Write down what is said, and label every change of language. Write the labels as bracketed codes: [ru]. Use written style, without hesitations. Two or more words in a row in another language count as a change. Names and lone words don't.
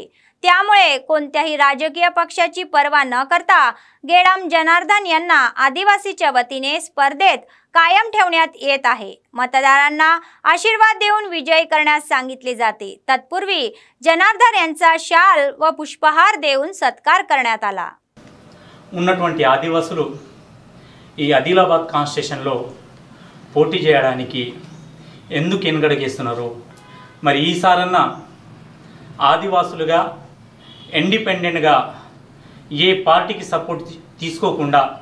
[mr] त्यामुळे कोणत्याही राजकीय पक्षाची पर्वा न करता गेडाम जनार्दन यांना आदिवासीच्या वतीने स्पर्धेत कायम ठेवण्यात येत आहे। मतदारांना आशीर्वाद देऊन विजयी करण्यास सांगितले जाते। तत्पूर्वी जनार्दन यांचा शाल व पुष्पहार देऊन सत्कार करण्यात आला। [te] ఉన్నటువంటి ఆదివాసులు ఈ ఆదిలాబాద్ కాన్స్టిట్యూషన్లో పోటీ చేయడానికి ఎందుకు ఎన్నికడుగేస్తున్నారు? మరి ఈసారన్నా ఆదివాసులుగా ఇండిపెండెంట్గా ఏ పార్టీకి సపోర్ట్ తీసుకోకుండా,